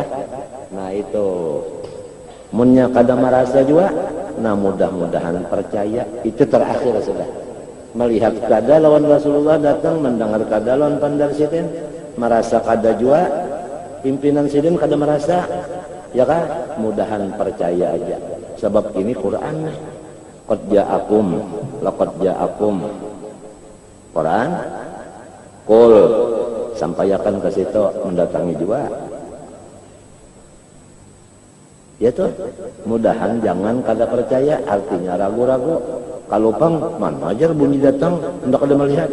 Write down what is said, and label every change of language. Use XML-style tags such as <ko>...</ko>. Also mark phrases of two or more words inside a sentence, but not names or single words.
<bjn>Nah itu, munnya kada merasa juga, nah mudah-mudahan percaya, itu terakhir sudah. Melihat kada lawan Rasulullah datang, mendengar kada lawan pandar sidin, merasa kada juga, pimpinan sidin kada merasa, ya kah? Mudahan percaya aja. Sebab ini Quran.</bjn> <ar>قد جاءكم، لقد جاءكم.</ar> <bjn>Quran. Qul, sampaikan ke situ mendatangi juga. Ya tuh, mudahan jangan kada percaya, artinya ragu-ragu. Kalau pang, mana aja bunyi datang, hendak ada melihat.</bjn>